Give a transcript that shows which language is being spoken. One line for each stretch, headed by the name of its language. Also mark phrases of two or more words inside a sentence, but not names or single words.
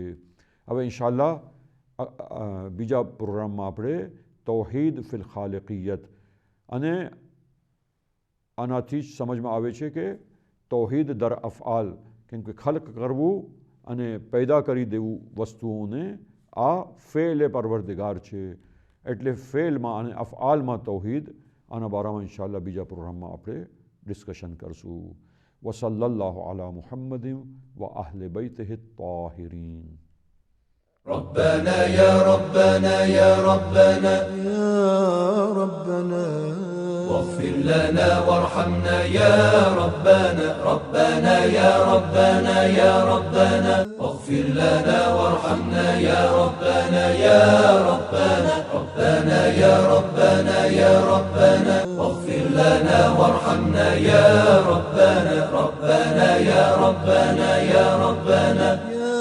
Gujarati: હવે ઇન્શાઅલ્લાહ બીજા પ્રોગ્રામમાં આપણે
Arabic: توحيد في الخالقية
Gujarati: અને આનાથી જ સમજમાં આવે છે કે તૌહીદ દર અફઆલ કેમ કે ખલ્ક કરવું અને પેદા કરી દેવું વસ્તુઓને આ ફેલ પરવરદિગાર છે એટલે ફેલમાં અને અફઆલમાં તૌહીદ આના બારામાં ઇન્શાઅલ્લાહ બીજા પ્રોગ્રામમાં આપણે ડિસ્કશન કરશું.
Arabic: وصلى الله على محمد وأهل بيته الطاهرين. ربنا يا ربنا يا ربنا يا ربنا واغفر لنا وارحمنا يا ربنا ربنا يا ربنا يا ربنا واغفر لنا وارحمنا يا ربنا يا ربنا ربنا يا ربنا يا ربنا واغفر لنا وارحمنا يا ربنا ربنا يا ربنا يا ربنا